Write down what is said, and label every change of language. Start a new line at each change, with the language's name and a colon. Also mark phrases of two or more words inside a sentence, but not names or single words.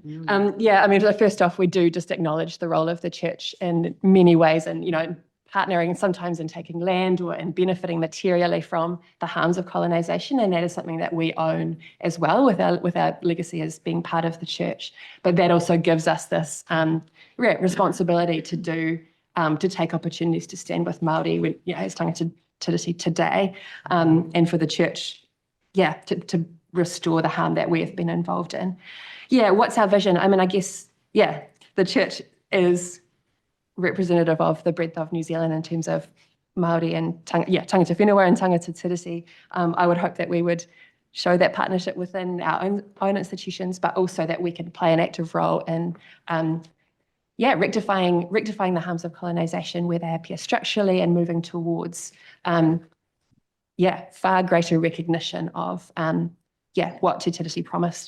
English: First off, we do just acknowledge the role of the church in many ways, and partnering sometimes in taking land or in benefiting materially from the harms of colonisation, and that is something that we own as well with our legacy as being part of the church. But that also gives us this responsibility to take opportunities to stand with Māori, as
Māori: tangata tiriti
English: today, and for the church, to restore the harm that we have been involved in. What's our vision? I guess, the church is representative of the breadth of New Zealand in terms of Māori and
Māori: tangata whenua
English: and
Māori: tangata tiriti.
English: I would hope that we would show that partnership within our own institutions, but also that we can play an active role in rectifying the harms of colonisation where they appear structurally, and moving towards far greater recognition of what Te Tiriti promised.